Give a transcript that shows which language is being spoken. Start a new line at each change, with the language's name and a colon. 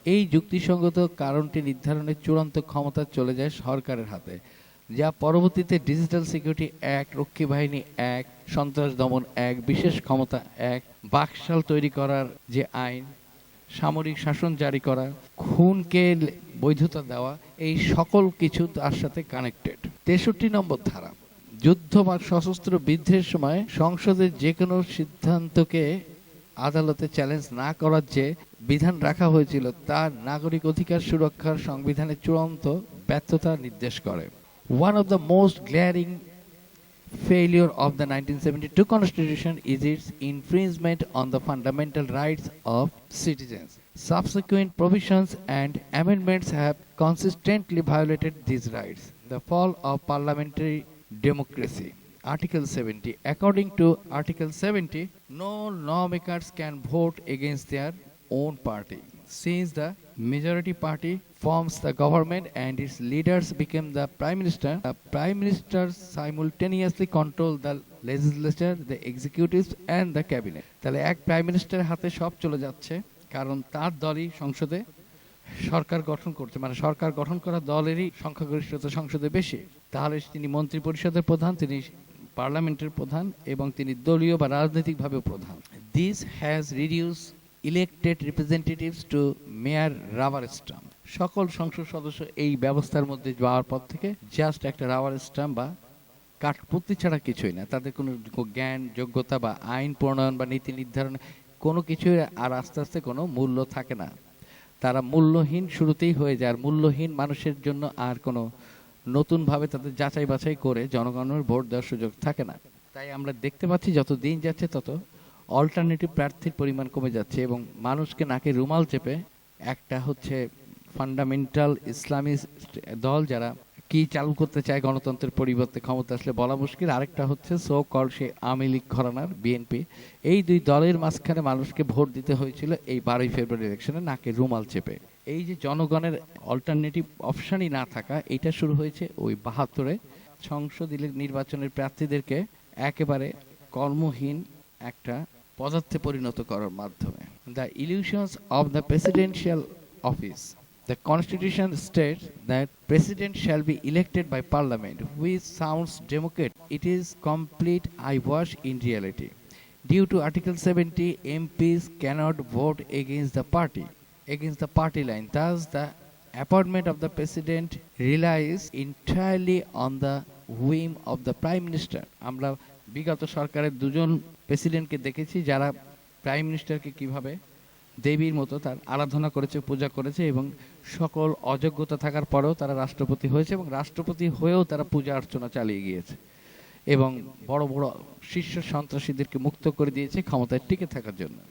Bangla: এই যুক্তিসঙ্গত কারণটি নির্ধারণের চূড়ান্ত ক্ষমতা চলে যায় সরকারের হাতে, যা পরবর্তীতে ডিজিটাল সিকিউরিটি অ্যাক্ট, রক্ষী বাহিনী অ্যাক্ট, সন্ত্রাস দমন অ্যাক্ট, বিশেষ ক্ষমতা অ্যাক্ট, বাকশাল তৈরি করার যে আইন, সামরিক শাসন জারি করা, খুনকে বৈধতা দেওয়া, এই সকল কিছু তার সাথে কানেক্টেড। 63 নম্বর ধারা। যুদ্ধ বা সশস্ত্র বিদ্রোহের সময় সংসদের যে কোনো সিদ্ধান্তকে আদালতে চ্যালেঞ্জ না করার যে বিধান রাখা হয়েছিল তা নাগরিক অধিকার সুরক্ষার সংবিধানের চূড়ান্ত ব্যর্থতা নির্দেশ করে।
English: One of the most glaring failure of the 1972 Constitution is its infringement on the fundamental rights of citizens. Subsequent provisions and amendments have consistently violated these rights. The fall of parliamentary democracy. Article 70. According to Article 70, no lawmakers can vote against their own party. Since the majority party forms the government and its leaders become the prime minister simultaneously control the legislature, the executives and the cabinet.
Bangla: তাহলে এক prime মিনিস্টারের হাতে সব চলে যাচ্ছে, কারণ তার দলই সংসদে সরকার গঠন করছে, মানে সরকার গঠন করা দলেরই সংখ্যাগরিষ্ঠতা সংসদে বেশি। তাহলে তিনি মন্ত্রী পরিষদের প্রধান, তিনি পার্লামেন্টের প্রধান এবং তিনি দলীয় বা রাজনৈতিকভাবে প্রধান।
English: This has reduced elected representatives to mere rubber stamp.
Bangla: সকল সংসদ সদস্য এই ব্যবস্থার মধ্যে যাওয়ার পর থেকে জাস্ট একটা রাবার স্ট্যাম্প বা কাঠপুতলি ছাড়া কিছুই না। তাদের কোনো জ্ঞান, যোগ্যতা বা আইন প্রণয়ন বা নীতি নির্ধারণ কোনো কিছুই আর আস্তে আস্তে কোনো মূল্য থাকে না। তারা মূল্যহীন শুরুতেই হয়ে যায়। আর মূল্যহীন মানুষের জন্য আর কোনো নতুনভাবে তাদের যাচাই বাছাই করে জনগণের ভোট দেওয়ার সুযোগ থাকে না। তাই আমরা দেখতে পাচ্ছি যত দিন যাচ্ছে তত অল্টারনেটিভ প্রার্থীর পরিমাণ কমে যাচ্ছে এবং মানুষকে নাকে রুমাল চেপে একটা হচ্ছে ফান্ডামেন্টাল ইসলামী দল যারা কি চালু করতে চায় গণতন্ত্রের পরিবর্তে ক্ষমতা আসলে বলা মুশকিল। আরেকটা হচ্ছে
English: so called
Bangla: আওয়ামী লীগ ঘরানার বিএনপি, এই দুই দলের মাঝখানে মানুষকে ভোট দিতে হয়েছিল এই 12ই ফেব্রুয়ারি ইলেকশনে নাকে রুমাল চেপে। এই যে জনগণের অল্টারনেটিভ অপশনই না থাকা, এটা শুরু হয়েছে ওই 72-এ সংসদ নির্বাচনের প্রার্থীদেরকে একেবারে কর্মহীন একটা পদার্থে পরিণত করার মাধ্যমে।
English: The illusions of the presidential office. The Constitution states that President shall be elected by Parliament, which sounds democratic. It is complete eyewash in reality. Due to Article 70, MPs cannot vote against the party line. Thus, the appointment of the President relies entirely on the whim of the Prime Minister.
Bangla: আমরা বিগত সরকারের দুজন প্রেসিডেন্টকে দেখেছি যারা prime মিনিস্টারকে কিভাবে দেবীর মতো তার আরাধনা করেছে, পূজা করেছে, এবং সকল অযোগ্যতা থাকার পরেও তারা রাষ্ট্রপতি হয়েছে এবং রাষ্ট্রপতি হয়েও তারা পূজা অর্চনা চালিয়ে গিয়েছে এবং বড় বড় শীর্ষ সন্ত্রাসীদেরকে মুক্ত করে দিয়েছে ক্ষমতায় টিকে থাকার জন্য।